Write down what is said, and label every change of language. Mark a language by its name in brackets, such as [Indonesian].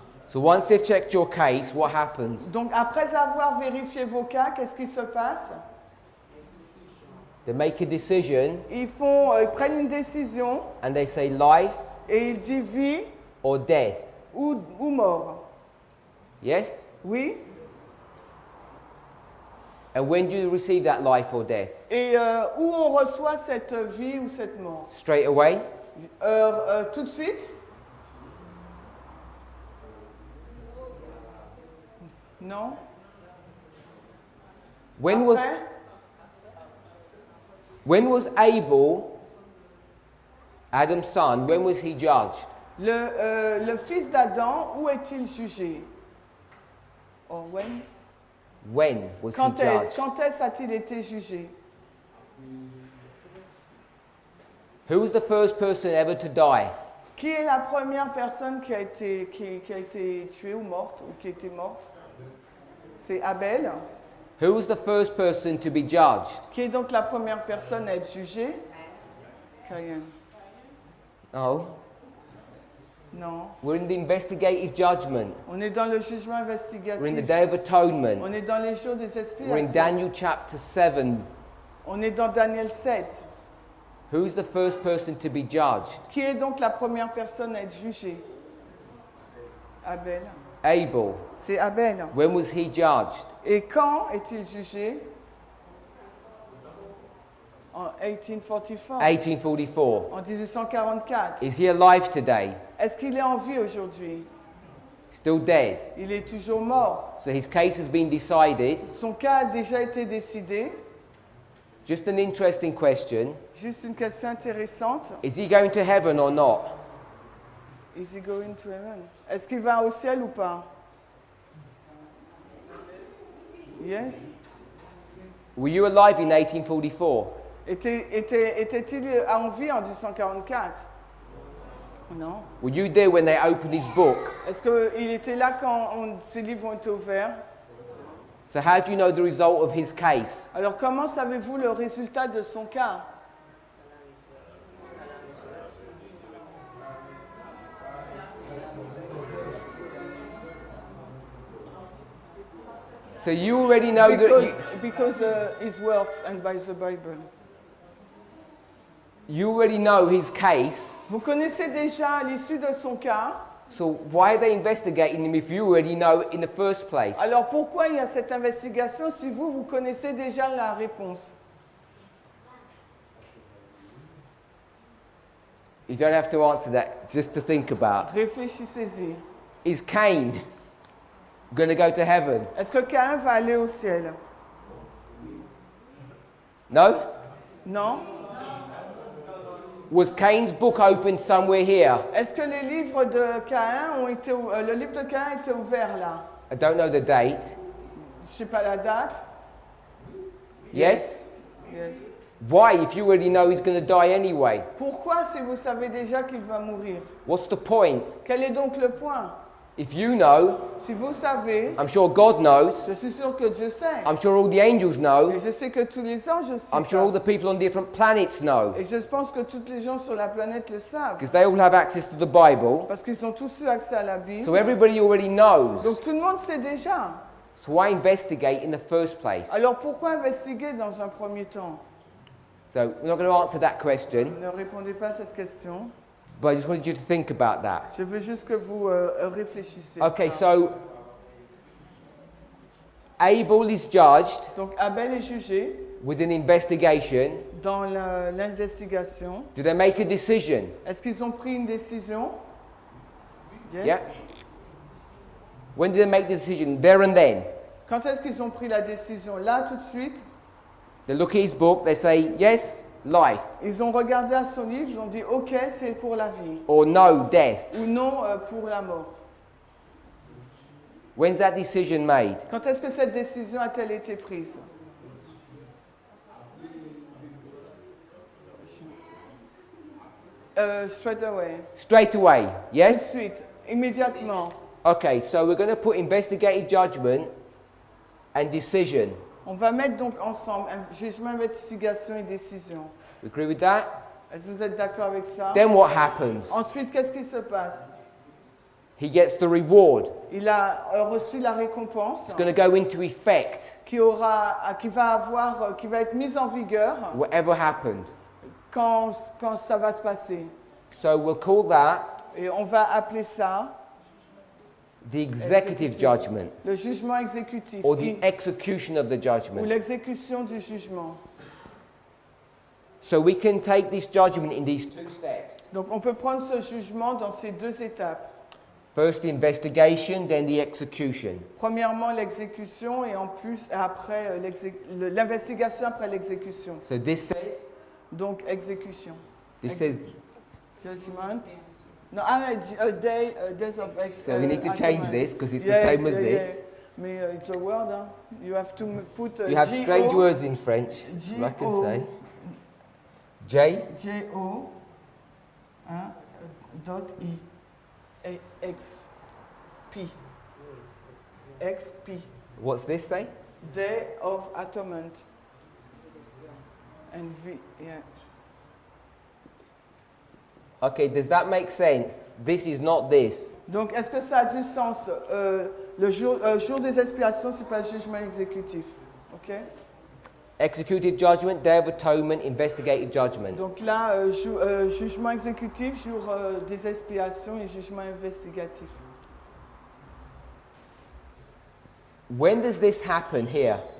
[English] So once they've checked your case, what happens? [French] Donc après avoir vérifié vos cas, qu'est-ce qui se passe? [English] They make a decision [French] Ils prennent une décision [English] and they say life [French] et ils disent vie [English] or death. [French] ou mort. [English] Yes? [French] Oui? [English] And when do you receive that life or death? [French] Et où on reçoit cette vie ou cette mort? [English] Straight away? [French] Tout de suite? Non? [English] When was [French] Après? [English] Abel, Adam's son, when was he judged? [French] Le fils d'Adam, où est-il jugé? [English] Or when? When was he [French] Quand [English] judged? [French] est-ce a-t-il été jugé? [English] Who was the first person ever to die? [French] Qui est la première personne qui a été tuée ou morte, ou qui était morte? C'est Abel. [English] Who was the first person to be judged? [French] Qui est donc la première personne à être jugée? Caïn. [English] No. [French] Non. [English] We're in the investigative judgment. [French] On est dans le jugement [English] We're in the [French] investigatif. [English] Day of Atonement. [French] On est dans les jours des [English] We're in [French] expiations. [English] Daniel chapter 7. [French] On est dans Daniel 7. [English] Who's the first person to be judged? [French] Qui est donc la première personne à être jugée? [English] Abel. [French] Abel. C'est Abel. [English] When was he judged? [French] Et quand est-il jugé? En 1844. 1844. En 1844. [English] Is he alive today? [French] Est-ce qu'il est en vie aujourd'hui? [English] Still dead. [French] Il est toujours mort. [English] So his case has been decided. [French] Son cas a déjà été décidé. [English] Just an interesting question. [French] Juste une question intéressante. [English] Is he going to heaven or not? Is he going to heaven? [French] Est-ce qu'il va au ciel ou pas? [English] Yes. Were you alive in 1844? [French] Était-il en vie en 1844? Non. [English] Were you there when they opened his book? [French] Est-ce qu'il était là quand ces livres ont été ouverts? [English] So how do you know the result of his case? [French] Alors comment savez-vous le résultat de son cas? [English] So you already know Because his works and by the Bible. You already know his case. [French] Vous connaissez déjà l'issue de son cas. [English] So why are they investigating him if you already know in the first place? [French] Alors pourquoi il y a cette investigation si vous connaissez déjà la réponse? [English] You don't have to answer that, just to think about. [French] Réfléchissez-y. [English] Is Cain going to go to heaven? [French] Est-ce que Caïn va aller au ciel? [English] No? [French] Non? [English] Was Cain's book opened somewhere here? [French] Est-ce que les livres de Caïn ont été le livre de Caïn était ouvert là? [English] I don't know the date. [French] Je sais pas la date. [English] Yes? Yes. Why, if you already know he's going to die anyway? [French] Pourquoi si vous savez déjà qu'il va mourir? [English] What's the point? [French] Quel est donc le point? [English] If you know, [French] Si vous savez, [English] I'm sure God knows. [French] je suis sûr que Dieu sait. [English] I'm sure all the angels [French] Et [English] know. [French] je sais que tous les anges aussi [English] I'm sure all [French] savent. [English] the people on different planets know. [French] Et je pense que tous les gens sur la planète le savent. [English] Because they all have access to the Bible. [French] Parce qu'ils ont tous eu accès à la Bible. [English] So everybody already knows. [French] Donc tout le monde sait déjà. [English] So why investigate in the first place? [French] Alors pourquoi investiguer dans un premier temps? [English] So we're not going to answer that question, [French] Ne répondez pas à cette question. [English] but I just wanted you to think about that. [French] Je veux juste que vous réfléchissiez. [English] Okay, [French] à ça. [English] so Abel is judged [French] Donc Abel est jugé [English] with an investigation. [French] dans l'investigation. [English] Do they make a decision? [French] Est-ce qu'ils ont pris une décision? [English] Yes. Yeah. When did they make the decision? There and then. [French] Quand est-ce qu'ils ont pris la décision? Là, tout de suite. [English] They look at his book, they say, yes, life, [French] Ils ont regardé à son livre, ils ont dit OK, c'est pour la vie. [English] or no, death. [French] Ou non, pour la mort. [English] When's that decision made? [French] Quand est-ce que cette décision a-t-elle été prise? [English] Straight away. Straight away, [French] Tout de [English] yes? [French] suite, immédiatement. [English] Okay, so we're going to put investigative judgment and decision. [French] On va mettre donc ensemble un jugement, investigation et décision. [English] You agree with that? [French] Est-ce que vous êtes d'accord avec ça? [English] Then what happens? [French] Ensuite, qu'est-ce qui se passe? [English] He gets the reward. [French] Il a reçu la récompense [English] It's going to go into effect, [French] qui va être mise en vigueur [English] whatever happened. [French] quand ça va se passer. [English] So we'll call that [French] Et on va appeler ça [English] the executive judgment, [French] le jugement exécutif [English] or the execution of the [French] ou [English] judgment. [French] l'exécution du jugement. [English] So we can take this judgment in these two steps. [French] Donc on peut prendre ce jugement dans ces deux étapes. [English] First the investigation, then the execution. [French] Premièrement l'exécution et en plus après l'investigation après l'exécution. [English] So this says, [French] Donc exécution. [English] this says, Judgment. No, days of so we need to change this because it's the same as this. Mais it's a word, hein? You have to put You have strange G-O, words in French, I can say. J, J-O, hein, dot I, X, P, X, P. what's this say? Day of Atonement. And V, yeah. Okay, does that make sense? This is not this. [French] Donc, est-ce que ça a du sens? Le jour des expiations, c'est pas le jugement exécutif. [English] OK? Executed judgment, day of atonement, investigative judgment. [French] Donc là, jugement exécutif, jour des expiations et jugement investigatif. [English] When does this happen here?